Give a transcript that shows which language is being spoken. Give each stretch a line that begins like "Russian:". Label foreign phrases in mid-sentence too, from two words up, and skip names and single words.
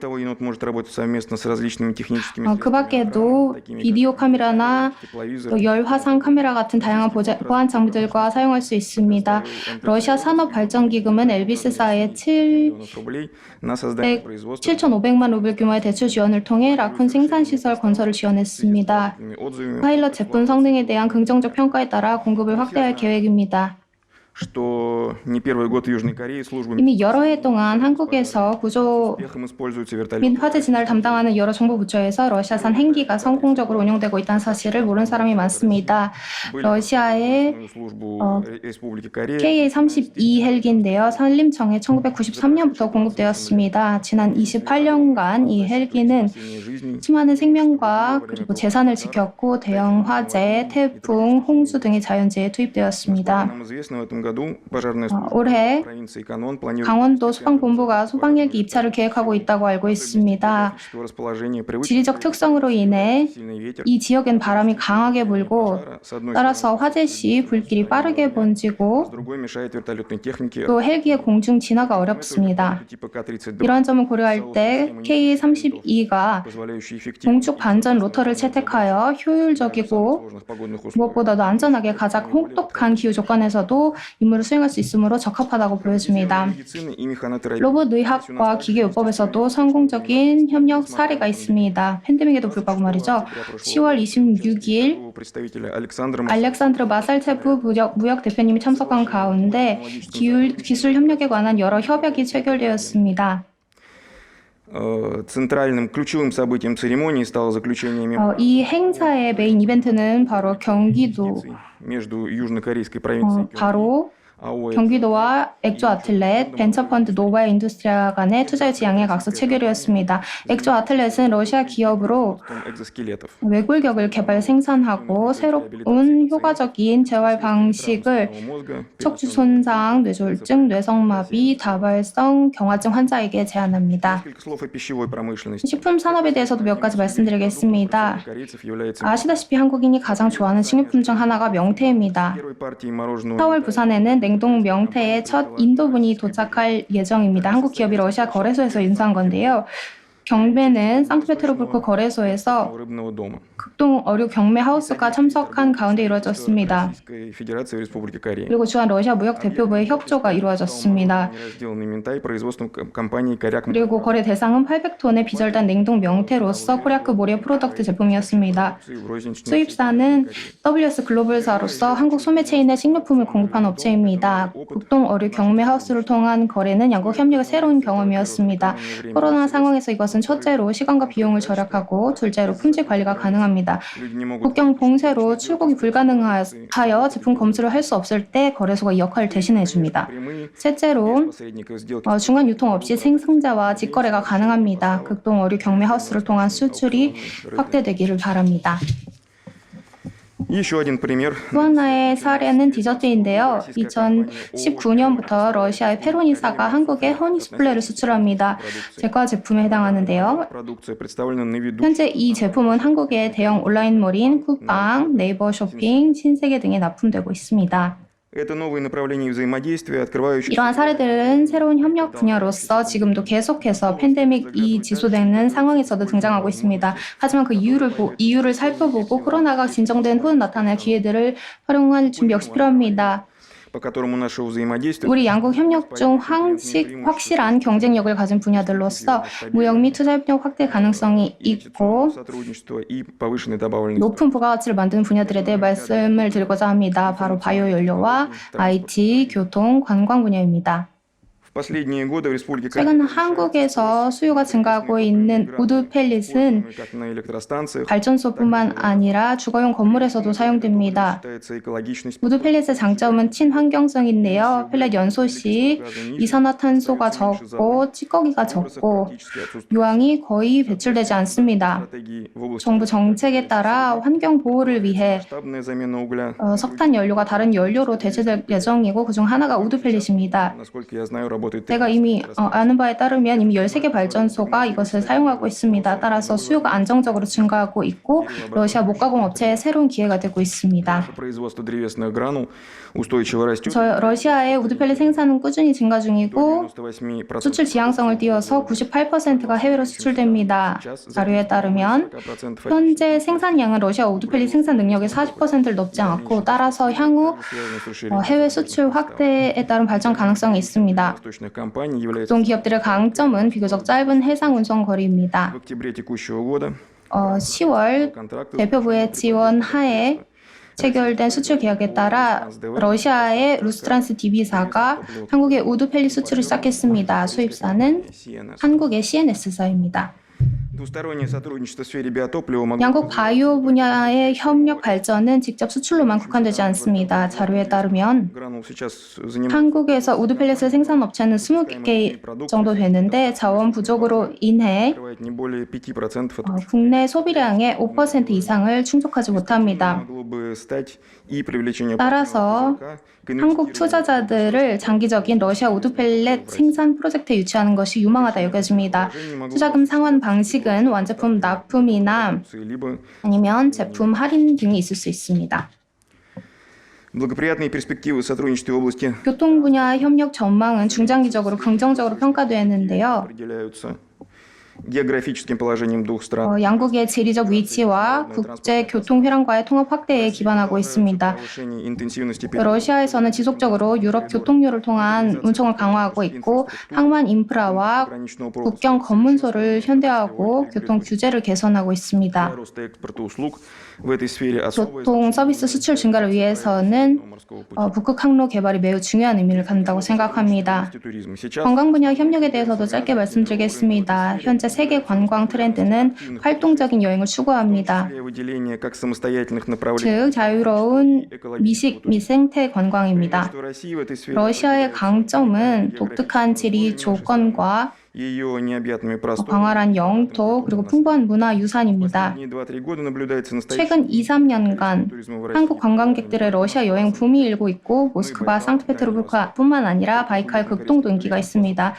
Korean: 그 밖에도 비디오 카메라나 또 열 화상 카메라 같은 다양한 보안 장비들과 사용할 수 있습니다. 있습니다. 러시아 산업발전기금은 엘비스사에 7,500만 루블 규모의 대출 지원을 통해 라쿤 생산시설 건설을 지원했습니다. 파일럿 제품 성능에 대한 긍정적 평가에 따라 공급을 확대할 계획입니다.
Russian: что не первый год в Южной Корее службы
Korean: 이미 여러 해 동안 한국에서 구조
Russian: успехом используются
Korean: 및
Russian: вертолеты.
Korean: 화재 진화를 담당하는 여러 정부 부처에서 러시아산 행기가 성공적으로 운용되고 있다는 사실을 모르는 사람이 많습니다. 러시아의
Russian: службу Республики Корея
Korean: KA-32 헬기인데요. 산림청에 1993년부터 공급되었습니다. 지난 28년간 이 헬기는 수많은 생명과 그리고 재산을 지켰고 대형 화재, 태풍, 홍수 등의 자연재해에 투입되었습니다.
Russian: нам известно, в этом году пожарная служба
Korean: 올해
Russian: провинции Канон планирует
Korean: 강원도 소방본부가 소방헬기 입찰을 계획하고 있다고 알고 있습니다.
Russian: географического расположения привычных
Korean: 지리적 특성으로 인해
Russian: сильный ветер.
Korean: 이 지역엔 바람이 강하게 불고
Russian: С одной
Korean: 따라서 화재 시 불길이 빠르게
Russian: с
Korean: 번지고
Russian: другой мешает вертолетной технике.
Korean: 또 헬기의 공중 진화가 어렵습니다.
Russian: Типа К-32,
Korean: 이러한 점을 고려할 때 KA-32가
Russian: позволяющие эффективно
Korean: 공축 반전 로터를 채택하여 효율적이고
Russian: сложных погодных условиях.
Korean: 무엇보다도 안전하게 가장 혹독한 기후 조건에서도 임무를 수행할 수 있으므로 적합하다고 보여집니다.
Russian: медицины и механотерапии.
Korean: 로봇 의학과 기계요법에서도 성공적인 협력 사례가 있습니다. 팬데믹에도 불구하고 말이죠. 10월 26일
Russian: представителя Александра
Korean: 알렉산드르 마살체프 무역 대표님이 참석한 가운데 기술 협력에 관한 여러 협약이 체결되었습니다.
Russian: Центральным ключевым событием церемонии стало заключение
Korean: 이 행사의 메인 이벤트는 바로 경기도,
Russian: между южнокорейской провинцией
Korean: 바로 АОЭ 경기도와 엑조 아틀렛, 벤처펀드 노바 인두스트리아 간의 투자 지향의 각서 체결이었습니다. 엑조 아틀렛은 러시아 기업으로
Russian: экзоскелетов.
Korean: 외골격을 개발 생산하고 새로운 효과적인 재활 방식을
Russian: Мозга
Korean: 척추 손상, 뇌졸중, 뇌성마비, 다발성 경화증 환자에게 제안합니다.
Russian: Несколько слов о пищевой промышленности.
Korean: 식품 산업에 대해서도 몇 가지 말씀드리겠습니다.
Russian: Корейцев является
Korean: 아시다시피 한국인이 가장 좋아하는 식료품 중 하나가 명태입니다.
Russian: первой партией мороженого
Korean: 4월 부산에는 냉동 명태의 첫 인도분이 도착할 예정입니다. 한국 기업이 러시아 거래소에서 인수한 건데요. 경매는 상트페테르부르크 거래소에서
Russian: рыбного дома.
Korean: 극동 어류 경매 하우스가 참석한 가운데 이루어졌습니다.
Russian: Российской Федерации в Республике Корея.
Korean: 그리고 주한 러시아 무역 대표부의 협조가 이루어졌습니다.
Russian: Неразделанный минтай производством компании Коряк.
Korean: 그리고 거래 대상은 800톤의 비절단 냉동 명태로서 코리아크 모리아 프로덕트 제품이었습니다. 수입사는 WS 글로벌사로서 한국 소매 체인에 식료품을 공급한 업체입니다. 극동 어류 경매 하우스를 통한 거래는 양국 협력의 새로운 경험이었습니다. 코로나 상황에서 이것은 첫째로 시간과 비용을 절약하고 둘째로 품질 관리가 가능합니다. 국경 봉쇄로 출국이 불가능하여 제품 검수를 할 수 없을 때 거래소가 이 역할을 대신해 줍니다. 셋째로 중간 유통 없이 생산자와 직거래가 가능합니다. 극동 어류 경매 하우스를 통한 수출이 확대되기를 바랍니다.
Russian: Еще один пример.
Korean: 또 하나의 사례는 디저트인데요. 2019년부터 러시아의 페로니사가 한국에 허니 수플레를 수출합니다. 제과 제품에 해당하는데요.
Russian: Продукция представлена на виду.
Korean: 현재 이 제품은 한국의 대형 온라인몰인 쿠팡, 네이버 쇼핑, 신세계 등에 납품되고 있습니다.
Russian: Это новые направления взаимодействия, открывающие
Korean: 이러한 사례들은 새로운 협력 분야로서 지금도 계속해서 팬데믹이 지속되는 상황에서도 등장하고 있습니다. 하지만 그 이유를 살펴보고 코로나가 진정된 후 나타날 기회들을 활용할 준비 역시 필요합니다.
Russian: по которому наше взаимодействие
Korean: 우리 양국 협력 중 확실한 경쟁력을 가진 분야들로서 무역 및 투자 협력 확대 가능성이 있고
Russian: сотрудничество и повышенной добавленной
Korean: 높은 부가가치를 만드는 분야들에 대해 말씀을 드리고자 합니다. 바로 바이오 연료와 IT, 교통, 관광 분야입니다.
Russian: В последние годы в Республике
Korean: 최근 한국에서 수요가 증가하고 있는 우드 펠릿은
Russian: как на электростанциях
Korean: 발전소뿐만 아니라 주거용 건물에서도 사용됩니다.
Russian: считается экологичность.
Korean: 우드 펠릿의 장점은 친환경성인데요. 펠릿 연소 시 이산화탄소가 적고 찌꺼기가 적고 유황이 거의 배출되지 않습니다.
Russian: Стратегии в области
Korean: 정부 정책에 따라 환경 보호를 위해
Russian: масштабная замена угля.
Korean: 석탄 연료가 다른 연료로 대체될 예정이고 그중 하나가 우드 펠릿입니다.
Russian: Насколько я знаю, работает
Korean: 제가 이미 아는 바에 따르면 이미 13개 발전소가 이것을 사용하고 있습니다. 따라서 수요가 안정적으로 증가하고 있고 러시아 목가공 업체의 새로운 기회가 되고 있습니다.
Russian: производство древесных гранул устойчиво растет.
Korean: 러시아의 우드펠릿 생산은 꾸준히 증가 중이고 98% 수출 지향성을 띄워서 98%가 해외로 수출됩니다. 자료에 따르면 현재 생산량은 러시아 우드펠릿 생산 능력의 40%를 넘지 않고 따라서 향후 해외 수출 확대에 따른 발전 가능성이 있습니다.
Russian: восточных компаний является
Korean: 기존 기업들의 강점은 비교적 짧은 해상 운송 거리입니다.
Russian: в октябре текущего года
Korean: 10월
Russian: контракты
Korean: 대표부의 지원 하에 체결된 수출 계약에 따라 러시아의 루스트란스 DB사가 한국의 우드펠릿 수출을 시작했습니다. 수입사는 한국의 CNS사입니다.
Russian: двустороннее сотрудничество в сфере биотоплива могло
Korean: 양국 바이오 분야의 협력 발전은 직접 수출로만 국한되지 않습니다. 자료에 따르면
Russian: гранул сейчас занимает
Korean: 한국에서 우드펠릿을 생산 업체는 20개 정도 되는데 자원 부족으로 인해
Russian: не более 5% от
Korean: 국내 소비량의 5% 이상을 충족하지 못합니다.
Russian: могло бы стать и привлечение
Korean: 따라서 한국 투자자들을 장기적인 러시아 우드펠렛 생산 프로젝트에 유치하는 것이 유망하다 여겨집니다. 투자금 상환 방식은 완제품 납품이나
Russian: либо
Korean: 아니면 제품 할인 등이 있을 수 있습니다.
Russian: благоприятные перспективы сотрудничества в области
Korean: 교통 분야 협력 전망은 중장기적으로 긍정적으로 평가되었는데요.
Russian: определяются географическим положением двух стран.
Korean: 양국의 지리적 위치와 국제 교통 회랑과의 통합 확대에 기반하고 있습니다.
Russian: повышение интенсивности
Korean: 러시아에서는 지속적으로 유럽 교통료를 통한 운송을 강화하고 있고 항만 인프라와
Russian: пограничного пропуска,
Korean: 국경 검문소를 현대화하고 교통 규제를 개선하고 있습니다.
Russian: роста экспорта услуг в этой сфере особое
Korean: 교통 서비스 수출 증가를 위해서는
Russian: морского пути.
Korean: 북극 항로 개발이 매우 중요한 의미를 갖는다고 생각합니다.
Russian: Туризм. Сейчас
Korean: 관광 분야 협력에 대해서도 짧게 말씀드리겠습니다. 현재 세계 관광 트렌드는 활동적인 여행을 추구합니다.
Russian: выделение как самостоятельных направлений.
Korean: 즉 자유로운 미식 및 생태 관광입니다.
Russian: Что России в этой сфере
Korean: 러시아의 강점은 독특한 지리 조건과
Russian: ее необъятными просторами.
Korean: 광활한 영토 그리고 풍부한 문화 유산입니다.
Russian: Последние 2-3 года наблюдается настоящий
Korean: 최근 2-3년간
Russian: туризма в России.
Korean: 한국 관광객들의 러시아 여행 붐이 일고 있고 모스크바, 상트페테르부르크뿐만 아니라 바이칼 극동도 인기가 있습니다.